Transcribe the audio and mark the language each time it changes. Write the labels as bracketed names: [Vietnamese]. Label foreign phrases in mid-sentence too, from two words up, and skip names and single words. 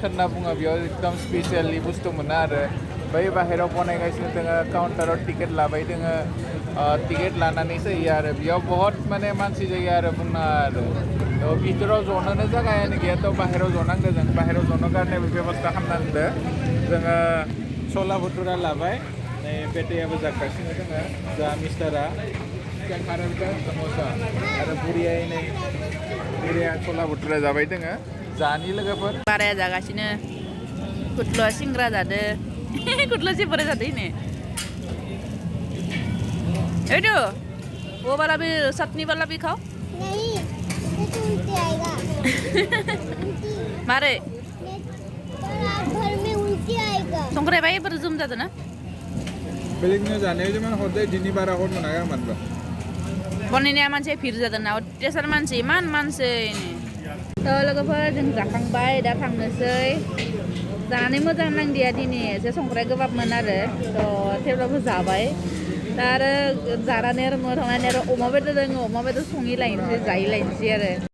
[Bodo] होनना बुङो बेयाव एकदम स्पेसियेलि बुस्थु मोनो आरो बै बाहेराव बनायगासिनो दोङो काउन्टाराव टिकेट लाबाय दोङो टिकेट लानानैसो होयो आरो बेयाव बहुत माने मानसि जायो आरो बुंनाङा आरो थ' भितराव जनोनो जागायानो गैया थ' बाहेराव जनांगो जों बाहेराव जनो कारने बेबस्था खालामनांदो जोङो सला भटुरा लाबाय नै पेटेयाबो जागासिनो दोङो जा मिस्टारा खारबा समोसा आरो बुरियाय नै बुरिया सला भटुरा जाबाय दोङो जानि लोगोफोर बाराया जागासिनो कुटल'आ सिंग्रा जादो कुटल' जेबोरै जादो ने एडो [Hindi] वो वाला भी चटनी वाला भी खाओ नहीं मुझे उल्टी आएगा [Bodo] मारे [Hindi] पर रात भर में उल्टी आएगा [Bodo] संख्रि बाय बोरै जुम जादो ना बेलेगनो जानायाव जेमान हरदे दिनै बारा हर मोनाखै मानबा बनायनाया मानसि भिर जादों ना टेसार मानसि इमान मानसि थ' लोगोफोर जों जाखांबाय दा थांनोसै जानानै मोजां नांदिया दिनै एसे संख्रिया गोबाबमोन आरो थ' थेवब्लाबो जाबाय दा आरो जानानै आरो न'आव थांनानै आरो अमा बेदर दङ अमा बेदर सङै लायनोसै जायै लायनोसै आरो